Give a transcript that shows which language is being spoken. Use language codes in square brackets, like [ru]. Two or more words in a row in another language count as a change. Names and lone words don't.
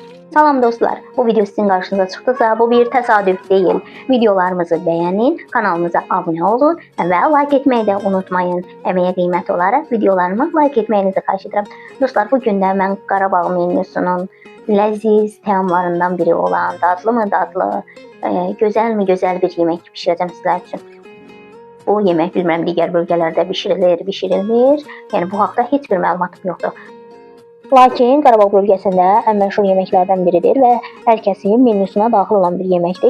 [tr] Salam dostlar, bu video sizin karşınıza çıktısa bu bir təsadüf değil. Videolarımızı beğenin, kanalımıza abone olun ve like etmeyi de unutmayın. Emeğe kıymet olarak [az] videolarımı like etməyinizi xahiş edirəm. Dostlar, bugün də mən Qarabağ menyusunun ləziz təamlarından biri olan dadlı mı dadlı, gözəl mi gözəl bir yemək pişirəcəm sizlər üçün. Bu yemək bilmirəm digər bölgələrdə bişirilmir. Yəni bu haqda heç bir məlumatım yoxdur. Lakin Qarabağ bölgəsində ən məşhur yeməklərdən biridir və hər kəsin menyusuna daxil olan bir yeməkdir.